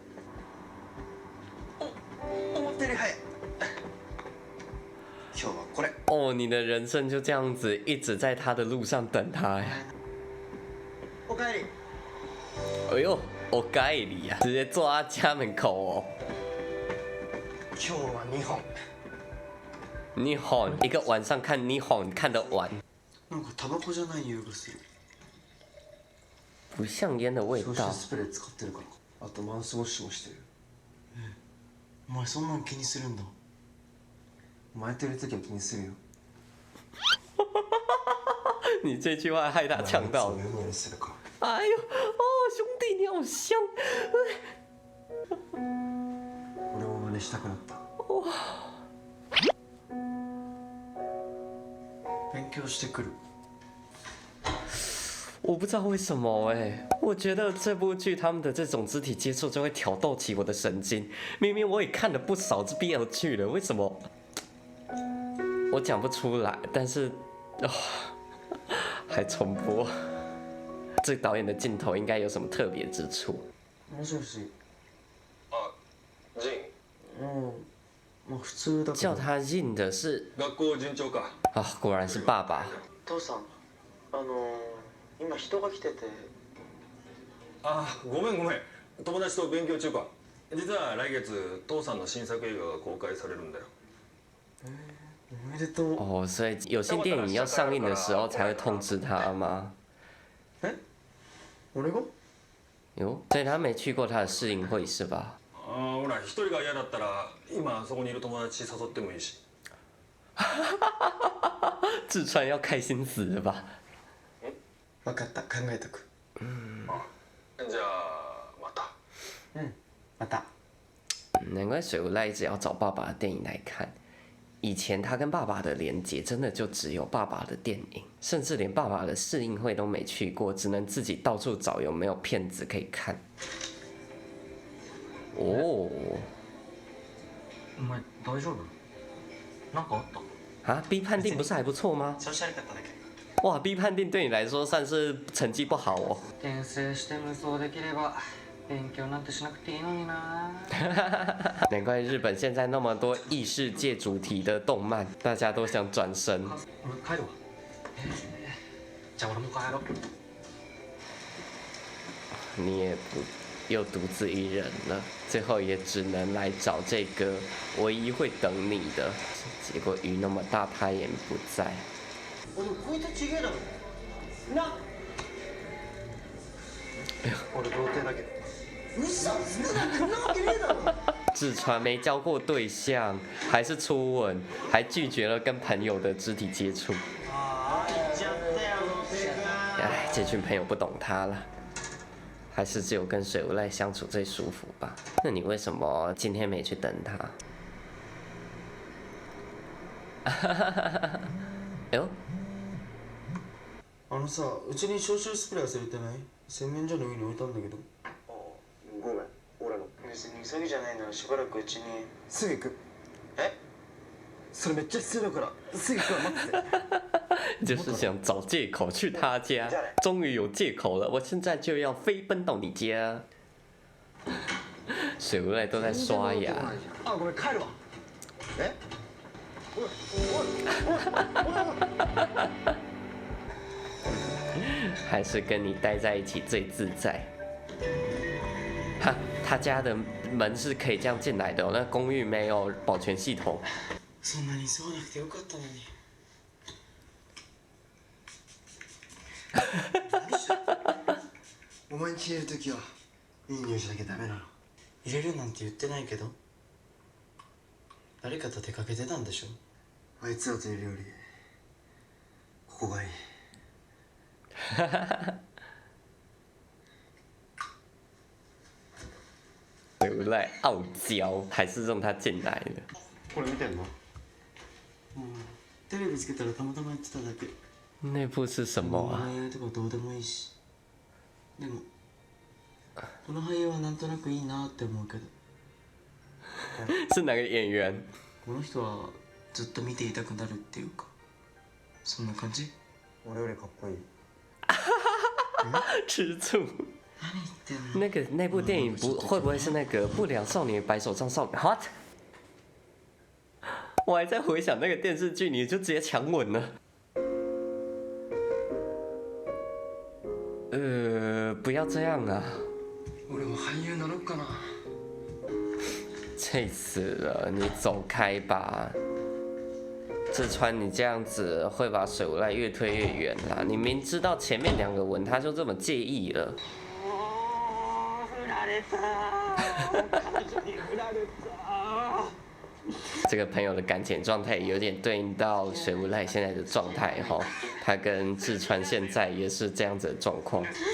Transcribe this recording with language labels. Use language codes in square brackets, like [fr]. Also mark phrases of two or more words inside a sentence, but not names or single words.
[ja] 思ったより早い。今日はこれ。 [zh] 哦，你的人生就这样子一直在他的路上等他哎。 [ja] おかえり。 [zh] 哎呦，我该你啊，直接坐他家门口哦。 [ja] 今日は2本。 [zh] 你哄一个晚上看你哄看得完。 [ja] なんかタバコじゃない匂いがする。 [zh] 不像烟的味道。 [ja] 消臭スプレー使ってるから。あとマウスウォッシュもしてる。お前そんなん気にするんだ。お前といる時は気にするよ。 [zh] 你这句话害他呛到了。哎呦，哦，兄弟你好香。 [ja] 俺も真似したくなった。勉強してくる。 [zh] 我不知道为什么我觉得这部剧他们的这种肢体接触就会挑逗起我的神经。明明我也看了不少这 BL 剧了，为什么我讲不出来？但是还重播，这导演的镜头应该有什么特别之处？ [ja] もしもし。あ、ジン。まあ普通だけど。 [zh] 叫他 Jin 的是 [ja] 学校順調か。 [zh] 啊，果然是爸爸。 [ja] 父さん、今人が来てて。あ、ごめん。友達と勉強中か。実は来月父さんの新作映画が公開されるんだよ。おめでとう。 [zh] 哦，所以有些电影要上映的时候才会通知他吗？ [ja] 俺が？ [zh] 哟，所以他没去过他的试映会是吧？ [ja] ほら、一人が嫌だったら今そこにいる友達誘ってもいいし。 [zh] 志川要开心死了吧？ [ja] 分かった、考えとく。じゃあまた。また。 [zh] 难怪水无赖一直要找爸爸的电影来看。以前他跟爸爸的连结真的就只有爸爸的电影，甚至连爸爸的试映会都没去过，只能自己到处找有没有片子可以看。哦， [ja] お前大丈夫？なんかあった？ [zh] 啊，B 判定不是还不错吗？ [ja] 調子悪かっただけ。 [zh] 哇，B 判定对你来说算是成绩不好哦。 [ja] 転生して無双できれば勉強なんてしなくていいのにな。 [zh] 难怪日本现在那么多异世界主题的动漫，大家都想转身。 [ja] 俺帰るわ。じゃあ俺も帰ろう。 [zh] 你也不又独自一人了，最后也只能来找这个唯一会等你的。结果雨那么大，他也不在。 [ja] 俺こいつちげえだろ。な。俺童貞だけど。嘘つくなってなわけねえだろ。 [zh] 志川没交过对象，还是初吻，还拒绝了跟朋友的肢体接触。ああ行っちゃったよ童貞か。哎，这群朋友不懂他了。还是只有跟水无赖相处最舒服吧？那你为什么今天没去等他？哎呦， [ja] さ、うちに消臭スプレー忘れてない？洗面所の上に置いたんだけど。ああ、ごめん、俺の。別に急ぎじゃないならしばらくうちに。すぐ行く。え？それめっちゃ必要だから、すぐ行くわ、待ってて。 [zh] 就是想找借口去他家，终于有借口了，我现在就要飞奔到你家。水无赖都在刷牙。 [ja] あ、ごめん、帰るわ。え？ [zh] 还是跟你待在一起最自在。哈，他家的门是可以这样进来的哦，那公寓没有保全系统。 [ja] そんなに急がなくてよかったのに。お前ん家入れるときはいい匂いしなきゃダメなの。入れるなんて言ってないけど。誰かと出かけてたんでしょ。あいつらといるよりここがいい。 [zh] 水无赖傲娇，还是让他进来的。 [ja] これ見てんの？テレビつけたらたまたまやってただけ。 [zh] 那部是什么啊？ [ja] 俳優とかどうでもいいし。でもこの俳優はなんとなくいいなって思うけど。 [zh] 是哪个演员？ [ja] この人はずっと見ていたくなるっていうか、そんな感じ？俺よりかっこいい。 [zh] 吃醋。那部电影会不会是那个不良少年白手杖少年 ？What？我还在回想那个电视剧，你就直接强吻了。不要这样啊！ [ja] 俺も俳優なろうかな。 [zh] 气死了！你走开吧。志川，你这样子会把水无赖越推越远啦！你明知道前面2个吻他就这么介意了。这个朋友的感情状态有点对应到水无赖现在的状态哈，他跟志川现在也是这样子的状况。